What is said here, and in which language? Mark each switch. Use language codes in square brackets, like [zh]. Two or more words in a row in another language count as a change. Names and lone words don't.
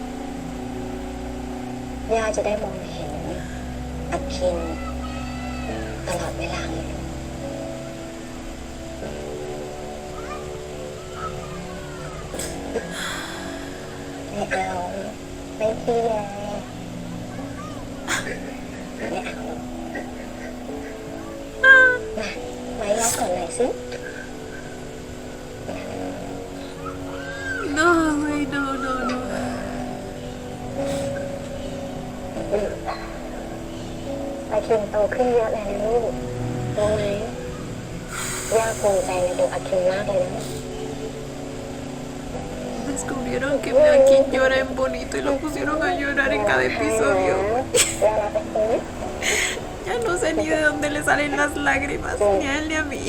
[th] ย่าจะได้มองเห็นอาคินตลอดเวลาเลย ไม่เอาไม่พี่เลยไม่เอามาย่าก่อนหน่อยสิ [es] No, güey, no, no, no. [th] อาคินโตขึ้นเยอะเลยนะลูกรู้ไหมย่าภูมิใจในตัวอาคินมากเลยนะ [es] Descubrieron que Meakin llora en bonito y lo pusieron a llorar en cada episodio. Ya no sé ni de dónde le salen las lágrimas, ni a él ni a mí.